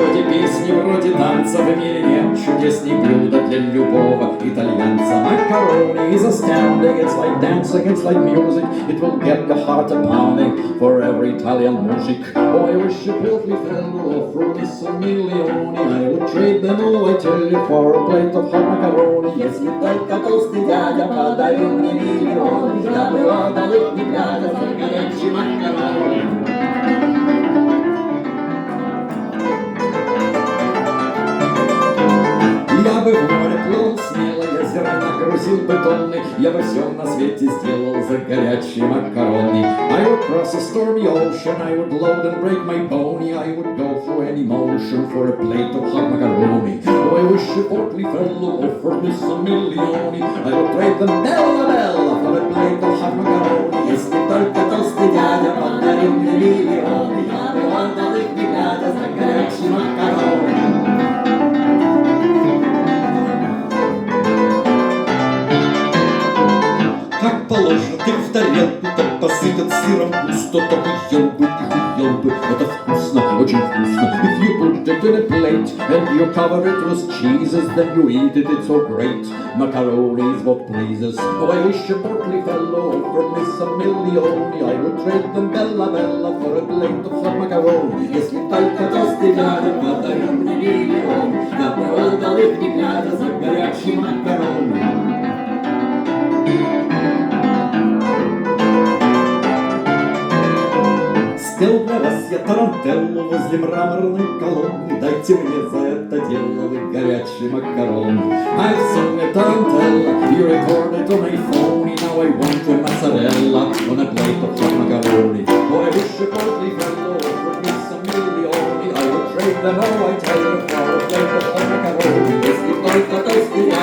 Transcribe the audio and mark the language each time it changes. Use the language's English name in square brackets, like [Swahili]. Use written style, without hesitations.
[Russian] песни вроде танца в мире нет чудесней блюда для любого итальянца. [English] Macaroni is astounding, it's like dancing, it's like music. It will get your heart a-pounding for every Italian music. Oh, I wish a portly fellow offered me some milioni. I would trade them all, I tell you, for a plate of hot macaroni. [Russian] Если только толстый дядя подарил мне миллион, я бы отдал их не глядя за горячий макарони. Я бы в море плыл смело, я зерна грузил бы тонны, я бы все на свете сделал за горячие макарони. [English] I would cross a stormy ocean, I would load and break my pony, I would go through any motion for a plate of hot macaroni. Oh, I wish a portly fellow offered me some milioni. I would trade them bella bella for a plate of hot macaroni. [Russian] Если только толстый дядя подарил мне миллионы, я бы отдал их не глядя за горячие макарони. Как положено, ты в тарелку, так посыпят сыром густо, так и ел бы, это вкусно, очень вкусно. [English] If you put it in a plate and you cover it with cheeses, then you eat it, it's so great. Macaroni is what pleases. Oh, I wish a portly fellow offered me some milioni. I would trade them bella bella for a plate of hot macaroni. [Russian] Если только толстый дядя подарил мне миллион, я бы отдал их не глядя за горячий макарони. Спел для вас я тарантеллу возле мраморной колонны. Дайте мне за это дело вы горячий макарон. [English] I've sung a tarantella, you recorded on a phone. Now I want a mozzarella on a plate of hot macaroni. Oh, I wish a portly fellow offered me some milioni. I would trade them all, I tell you, for a plate of hot macaroni. [Russian] Если только толстый